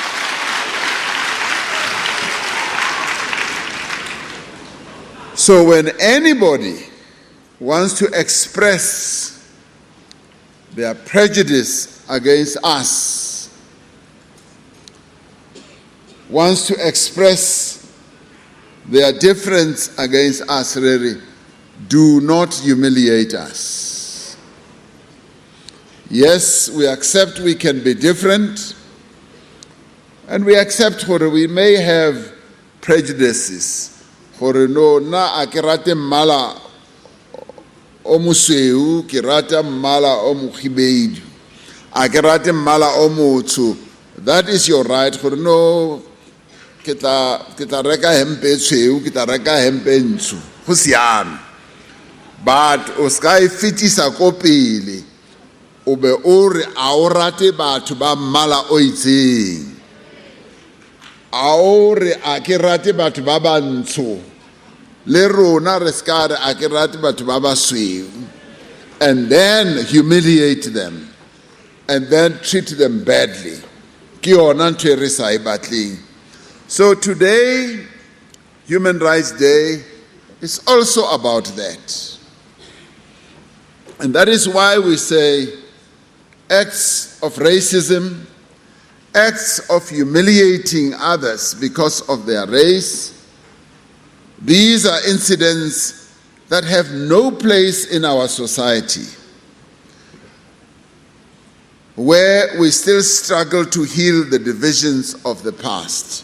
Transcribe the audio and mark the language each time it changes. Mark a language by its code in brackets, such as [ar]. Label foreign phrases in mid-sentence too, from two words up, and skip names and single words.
[en] So when anybody wants to express their prejudice against us, wants to express their difference against us, really, do not humiliate us. Yes, we accept we can be different, and we accept that we may have prejudices. [tn] Gore no na a ke rate mmala o mosweu, ke rata mmala o mokhibedu, a ke rate mmala o motsho. [en] That is your right. [tn] Gore no ke tla reka hempe e tshweu, ke tla reka hempe e ntsho, go siame. [en] But [tn] o ska e fetisa ko pele, o be o re a o rate batho ba mmala o itseng, a o re a ke rate batho ba bantsho, le rona re ska re a ke rate batho ba basweu, [en] and then humiliate them and then treat them badly. [tn] Ke yona ntho e re sa e batleng. [en] So today, Human Rights Day, is also about that. And that is why we say acts of racism, acts of humiliating others because of their race, these are incidents that have no place in our society, where we still struggle to heal the divisions of the past.